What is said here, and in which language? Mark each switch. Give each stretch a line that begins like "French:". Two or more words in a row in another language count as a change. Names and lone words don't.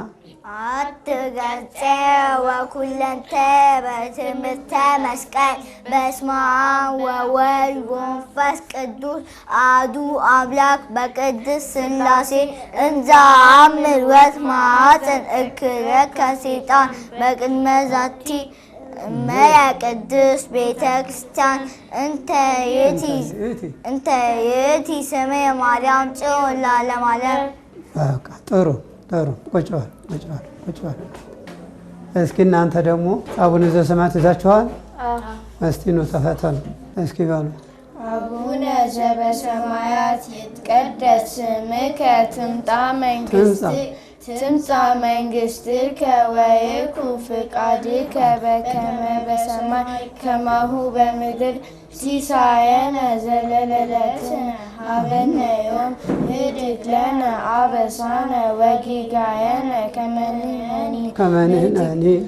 Geez: አትገጼ ወኩለንተ በትምህርተ መስቀል በስመ አብ ወወልድ ወመንፈስ ቅዱስ አሐዱ አምላክ በቅድስት ሥላሴ እንዘ አምር ወማዕዘን እክለ ከሴጣን በቅድመ ዛቲ እመ ቅድስት ቤተ ክርስቲያን እንተ ይእቲ ስሜ ማርያም ጽዮን ለዓለመ ዓለም።
Amharic: በቃ ጥሩ ቁጭ በል። እስኪ እናንተ ደግሞ አቡነ ዘበሰማያት ይዛችኋል? እስቲ ኑ ተፈተኑ። እስኪ በሉ
Geez: አቡነ ዘበሰማያት ይትቀደስ ስምከ ትምጻእ መንግሥትከ ወይኩን ፈቃድከ በከመ በሰማይ ከማሁ በምድር ሲሳየነ ዘለለዕለትነ ሀበነ ዮም ንኅድግ ለነ አበሳነ ወጌጋየነ ከመ ንሕነኒ